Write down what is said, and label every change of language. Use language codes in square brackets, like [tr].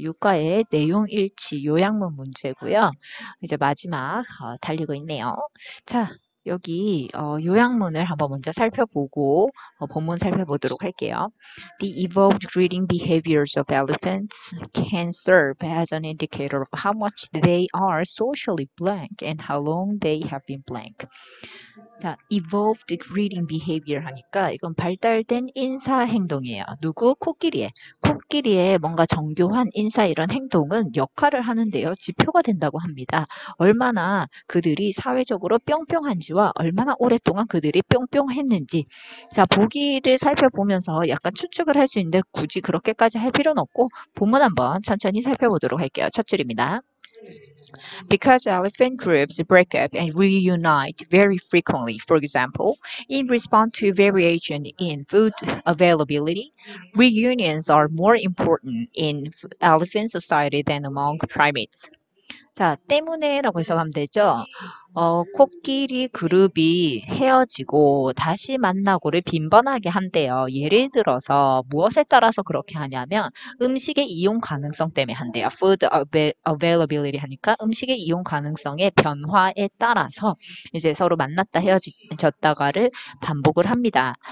[ko] 유가의 내용 일치 요약문 문제고요. 이제 마지막 달리고 있네요. 자, 여기 요약문을 한번 먼저 살펴보고 본문 살펴보도록 할게요. [en] The evolved breeding behaviors of elephants can serve as an indicator of how much they are socially blank and how long they have been blank. [ko] 자, [en] evolved breeding behavior [ko] 하니까 이건 발달된 인사 행동이에요. 누구? 코끼리의. 코끼리의 뭔가 정교한 인사 이런 행동은 역할을 하는데요. 지표가 된다고 합니다. 얼마나 그들이 사회적으로 뿅뿅한지와 얼마나 오랫동안 그들이 뿅뿅했는지. 자, 보기를 살펴보면서 약간 추측을 할 수 있는데 굳이 그렇게까지 할 필요는 없고 본문 한번 천천히 살펴보도록 할게요. 첫 줄입니다. [en] Because elephant groups break up and reunite very frequently, for example, in response to variation in food availability, reunions are more important in elephant society than among primates. [ko] 자, 때문에라고 해석하면 되죠. 코끼리 그룹이 헤어지고 다시 만나고를 빈번하게 한대요. 예를 들어서 무엇에 따라서 그렇게 하냐면 음식의 이용 가능성 때문에 한대요. [en] Food availability [ko] 하니까 음식의 이용 가능성의 변화에 따라서 이제 서로 만났다 헤어졌다가를 반복을 합니다.